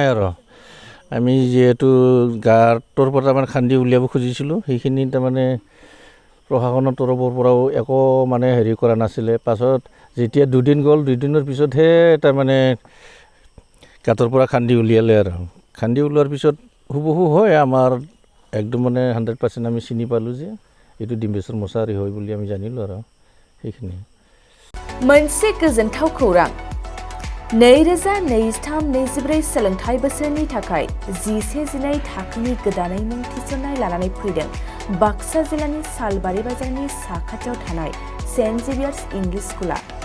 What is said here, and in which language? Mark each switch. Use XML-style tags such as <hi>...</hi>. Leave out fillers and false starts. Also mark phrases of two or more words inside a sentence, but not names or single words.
<as>আৰু আমি যিহেতু গাঁতৰ পৰা তাৰমানে খান্দি উলিয়াব খুজিছিলোঁ, সেইখিনি তাৰমানে প্ৰশাসনৰ তৰফৰ পৰাও একো মানে হেৰি কৰা নাছিলে। পাছত যেতিয়া 2 দিন গ'ল, 2 দিনৰ পিছতহে তাৰমানে গাঁতৰ পৰা খান্দি উলিয়ালে। আৰু খান্দি ওলোৱাৰ পিছত হুবহু হয় আমাৰ একদম মানে 100% আমি চিনি পালোঁ যে এইটো ডিম্বেশ্বৰ মোছাহাৰী হয় বুলি আমি জানিলোঁ। আৰু সেইখিনি</as> <brx>मोनसे गोजोनथाव खौरां। 2023-24 सोलोंथाइ बोसोरनि थाखाय 11-12 थाखोनि गोदानै मुं थिसननाय लानानै फैदों बाक्सा जिल्लानि सालबारि बाजारनि साखाथियाव थानाय सेन्ट जेभियार्स इंलिश स्कुला।</brx>